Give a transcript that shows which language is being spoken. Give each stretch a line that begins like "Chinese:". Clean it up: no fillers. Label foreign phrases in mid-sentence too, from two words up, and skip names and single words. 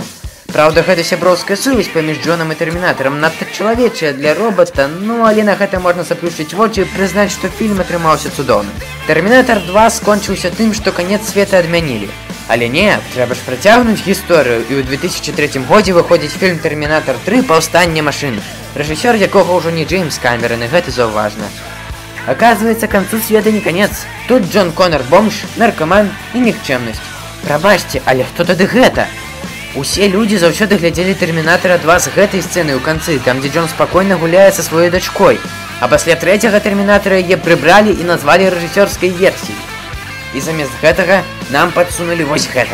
Belarusian: Праўда, гэта сяброўская сувязь паміж Джонам і Тэрмінатарам надта чалавечая для робота, ну але на гэта можна заплюшчыць вочы і прызнаць, што фільм атрымаўся цудоўным. «Тэрмінатар 2» скончыўся тым, што канец света адмянілі. Але не, трэба ж працягнуць гісторыю, і ў 2003 годзе выходзіць фільм «Тэрмінатар 3. Паўстанне машын», рэжысёр якога ўжо не Джеймс Камерон, і гэта заўважна.
Russian: Оказывается, концу света не конец.
Belarusian: Тут Джон Коннор бомж, наркоман і нікчэмнасць. Прабачце, але хто тады гэта? Усе людзі заўсёды глядзелі «Тэрмінатара 2» з гэтай сцэны ў канцы, там, дзе Джон спакойна гуляе са сваёй дачкой. А пасля трэцяга «Тэрмінатара» яе прыбралі і назвалі рэжысёрскай версіяй. І замест гэтага нам падсунулі вось гэта.